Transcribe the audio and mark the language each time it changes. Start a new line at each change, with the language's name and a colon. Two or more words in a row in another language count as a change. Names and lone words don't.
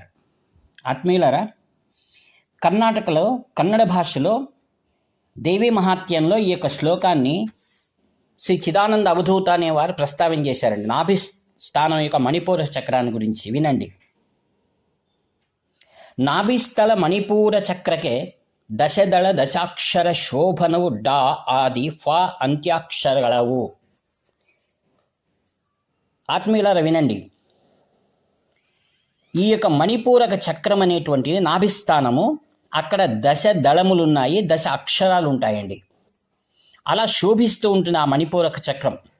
Telugu: ఆత్మీయులారా, కర్ణాటకలో కన్నడ భాషలో దేవీ మహాత్మ్యంలో ఈ యొక్క శ్లోకాన్ని శ్రీ చిదానంద అవధూత అనేవారు ప్రస్తావన చేశారండి. నాభిస్థానం యొక్క మణిపూర చక్రాన్ని గురించి వినండి.
Kannada: ನಾಭಿಸ್ಥಲ ಮಣಿಪೂರ ಚಕ್ರಕೆ ದಶದಳ ದಶಾಕ್ಷರ ಶೋಭನವು ಡಾ ಆದಿ ಫ ಅಂತ್ಯಾಕ್ಷರಗಳವು.
Telugu: ఆత్మీయులారా వినండి. ఈ యొక్క మణిపూరక చక్రం అనేటువంటిది నాభిస్థానము. అక్కడ దశ దళములు ఉన్నాయి, దశ అక్షరాలు ఉంటాయండి. అలా శోభిస్తూ ఉంటుంది ఆ మణిపూరక చక్రం.